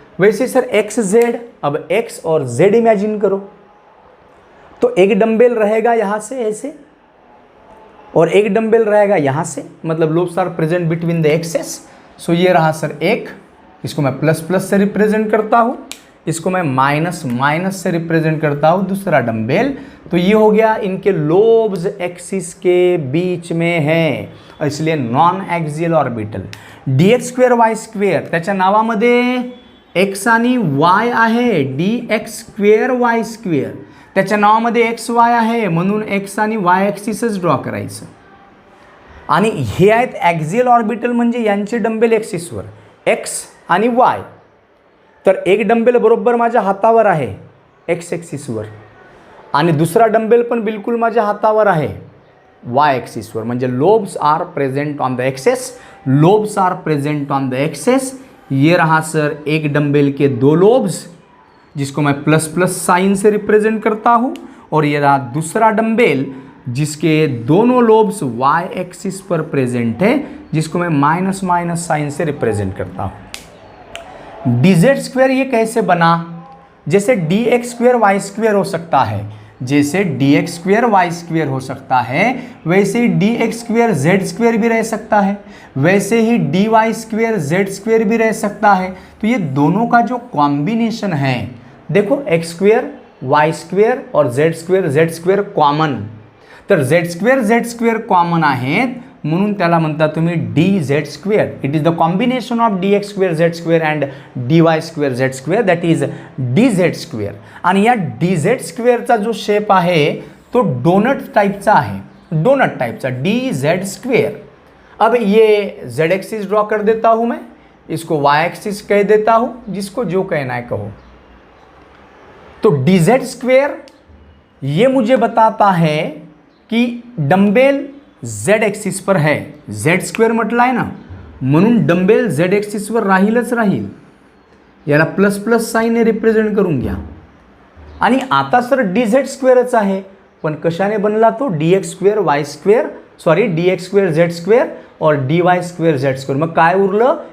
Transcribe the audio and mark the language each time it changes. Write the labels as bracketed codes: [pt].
[hi] वैसे sir x Z, अब x और जेड इमेजिन करो, तो एक डंबेल रहेगा यहाँ से ऐसे और एक डंबेल रहेगा यहाँ से, मतलब [en] Lobes are present between the axes. [hi] सो ये रहा सर एक, इसको मैं प्लस प्लस से रिप्रेजेंट करता हूँ, इसको मैं माइनस माइनस से रिप्रेजेंट करता हूँ दूसरा डंबेल। तो ये हो गया इनके लोब्स एक्सिस के बीच में है, इसलिए non axial orbital. [mr] dx square Y square, त्याच्या नावामध्ये एक्स आणि वाय आहे, dx स्क्वेअर वाय स्क्वेअर, त्याच्या नावामध्ये एक्स वाय आहे, म्हणून एक्स आणि वाय एक्सिसच ड्रॉ करायचं। आणि हे आहेत ॲक्सियल ऑर्बिटल, म्हणजे यांचे डंबेल एक्सिसवर एक्स आणि वाय। तर एक डंबेल बरोबर माझ्या हातावर आहे एक्स एक्सिसवर आणि दुसरा डंबेल पण बिलकुल माझ्या हातावर आहे वाय एक्सिसवर, म्हणजे [en] lobes are present on the axes, [mr] lobes R present on the access. [hi] ये रहा सर एक डंबेल के दो लोब्स जिसको मैं प्लस प्लस साइन से रिप्रेजेंट करता हूँ, और ये रहा दूसरा डंबेल जिसके दोनों लोब्स वाई एक्सिस पर प्रेजेंट है, जिसको मैं माइनस माइनस साइन से रिप्रेजेंट करता हूँ। dz स्क्वेयर ये कैसे बना? जैसे dx स्क्वेयर वाई स्क्वेयर हो सकता है, जैसे dx स्क्वेयर वाई स्क्वेयर हो सकता है, वैसे ही dx स्क्वेयर z स्क्वेयर भी रह सकता है, वैसे ही dy स्क्वेयर z स्क्वेयर भी रह सकता है। तो ये दोनों का जो कॉम्बिनेशन है, देखो x स्क्वेयर वाई स्क्वेयर और z स्क्वेयर कॉमन, [mr] तर z स्क्वेअर कॉमन आहेत म्हणून त्याला म्हणता तुम्ही dz square. [en] It is the combination of dx square z square and dy square z square, that is dz square. [mr] आणि या dz स्क्वेअरचा जो शेप आहे तो डोनट टाइपचा आहे, डोनट टाइपचा dz स्क्वेअर। [hi] अब ये z एक्सिस ड्रॉ कर देता हूँ मैं, इसको y एक्सिस कह देता हूँ, जिसको जो कहना है कहो। तो dz स्क्वेयर ये मुझे बताता है की डंबेल z एक्सिस पर है, [mr] z स्क्वेअर म्हटलं आहे ना, म्हणून डंबेल z एक्सिसवर राहीलच राहील, याला प्लस प्लस साईनने रिप्रेझेंट करून घ्या। आणि आता सर dz स्क्वेअरच आहे, पण कशाने बनला तो? dx square Y square, sorry dx square z square और dy स्क्वेअर z स्क्वेअर, मग काय उरलं?